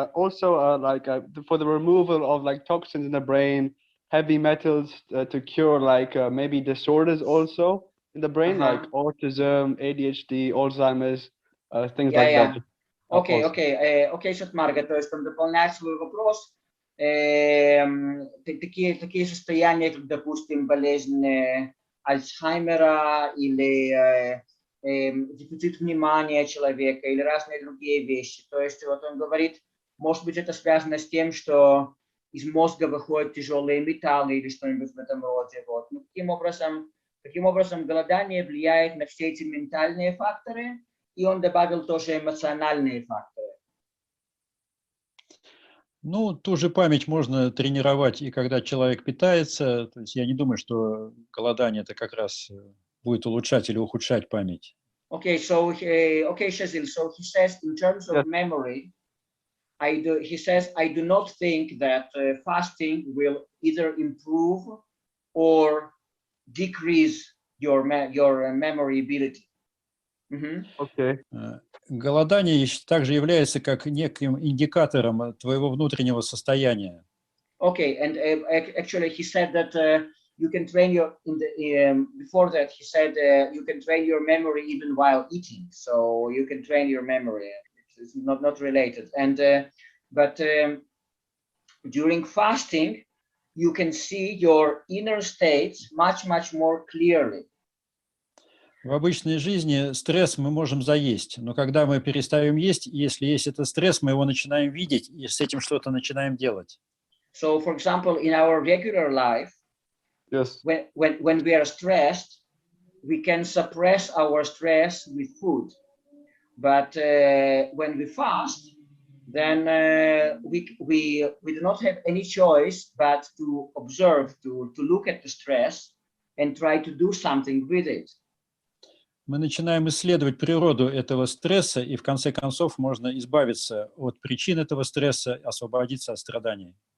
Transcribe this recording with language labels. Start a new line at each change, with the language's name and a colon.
English: Also, like for the removal of like toxins in the brain, heavy metals to cure like maybe disorders also in the brain, like autism, ADHD, Alzheimer's, things like that.
Russian: Окей, Сат Марга, то есть он дополняет свой вопрос. Такие состояния, как, допустим, болезнь Альцгеймера или дефицит внимания человека или разные другие вещи. То есть вот он говорит, может быть, это связано с тем, что из мозга выходят тяжелые металлы или что-нибудь в этом роде. Вот. Ну, таким образом, Таким образом, голодание влияет на все эти ментальные факторы, и он добавил тоже эмоциональные факторы. Ну, ту же память можно тренировать и когда человек питается. То есть я не думаю, что голодание это как раз будет улучшать или ухудшать память.
English: Okay, so Shazil, so he says in terms of memory, he says, I do not think that fasting will either improve or decrease your memory ability. Okay.
Russian: Голодание также является как неким индикатором твоего внутреннего состояния.
English: Okay, and actually he said that you can train your, before that he said you can train your memory even while eating. So you can train your memory. It's not related. And but during fasting, you can see your inner states much more clearly.
Russian: В обычной жизни стресс мы можем заесть, но когда мы перестаем есть, если есть этот стресс, мы его начинаем видеть и с этим что-то начинаем делать.
English: So, for example, in our regular life, Yes. when we are stressed, we can suppress our stress with food. But when we fast, then we do not have any choice but to observe, to look at the stress and try to do something with it.
Russian: Мы начинаем исследовать природу этого стресса, и в конце концов можно избавиться от причин этого стресса, освободиться от страданий.